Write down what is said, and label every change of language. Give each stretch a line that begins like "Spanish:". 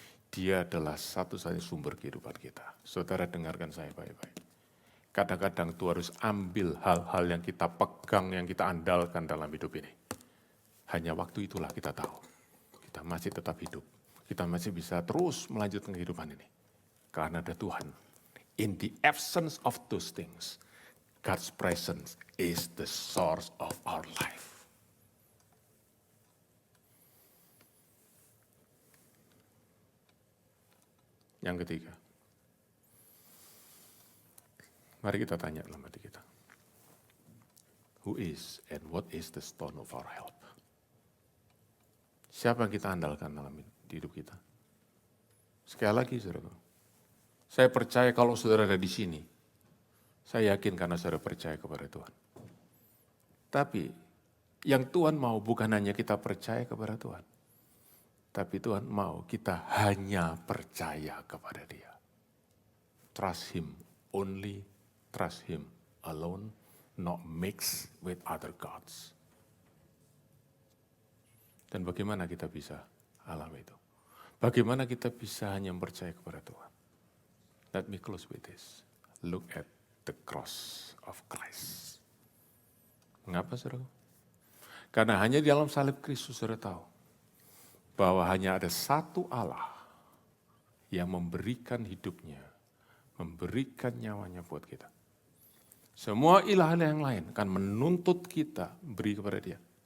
Indonesian: Dia adalah satu-satunya sumber kehidupan kita. Saudara dengarkan saya baik-baik. Kadang-kadang Tuhan harus ambil hal-hal yang kita pegang, yang kita andalkan dalam hidup ini. Hanya waktu itulah kita tahu. Kita masih tetap hidup. Kita masih bisa terus melanjutkan kehidupan ini. Karena ada Tuhan.
English: In the absence of those things, God's presence is the source of our life.
Indonesian: Yang ketiga, mari kita tanya dalam hati kita.
English: Who is and what is the stone of our help?
Indonesian: Siapa yang kita andalkan dalam hidup kita? Sekali lagi, saudara. Saya percaya kalau saudara ada di sini, saya yakin karena saudara percaya kepada Tuhan. Tapi yang Tuhan mau bukan hanya kita percaya kepada Tuhan. Tapi Tuhan mau kita hanya percaya kepada Dia.
English: Trust Him only, trust Him alone, not mix with other gods.
Indonesian: Dan bagaimana kita bisa alami itu? Bagaimana kita bisa hanya percaya kepada Tuhan?
English: Let me close with this. Look at the cross of Christ.
Indonesian: Mengapa, saudara? Karena hanya di dalam salib Kristus saudara tahu bahwa hanya ada satu Allah yang memberikan hidupnya, memberikan nyawanya buat kita. Semua ilah yang lain akan menuntut kita beri kepada Dia.